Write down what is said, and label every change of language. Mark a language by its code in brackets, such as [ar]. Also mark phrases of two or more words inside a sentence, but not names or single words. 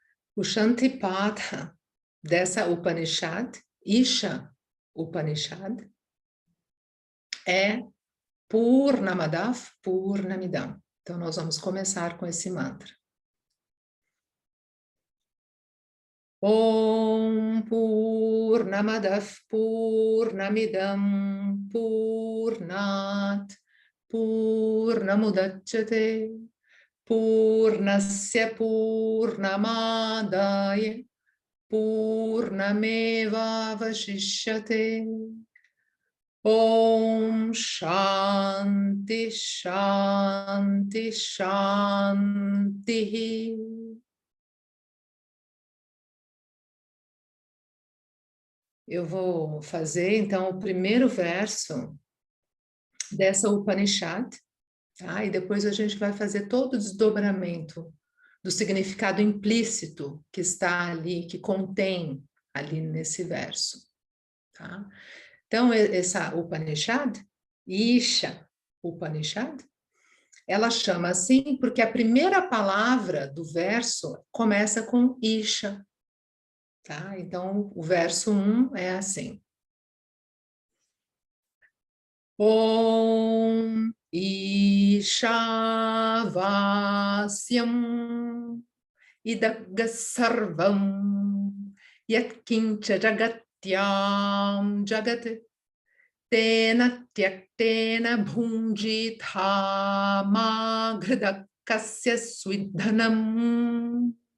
[pt] O Shantipatha dessa Upanishad, Isha Upanishad, é [sa] पूर्णमदः पूर्णमिदम्. [pt] Então, nós vamos começar com esse mantra. [sa] ॐ पूर्णमदः पूर्णमिदं पूर्णात् पूर्णमुदच्यते पूर्णस्य पूर्णमादाय पूर्णमेव वशिष्यते. ॐ शान्ति शान्ति शान्ति. [pt] Eu vou fazer, então, o primeiro verso dessa Upanishad, tá? E depois a gente vai fazer todo o desdobramento do significado implícito que está ali, que contém ali nesse verso, tá? Então, essa Upanishad, Isha Upanishad, ela chama assim porque a primeira palavra do verso começa com Isha, tá? Então, o verso 1 é assim. [sa] ॐ ईशावास्यम् इदंसर्वं यत्किञ्च जगत्यां जगत् तेन त्यक्तेन भुञ्जीथामा गृधकस्य स्विद्धनम्.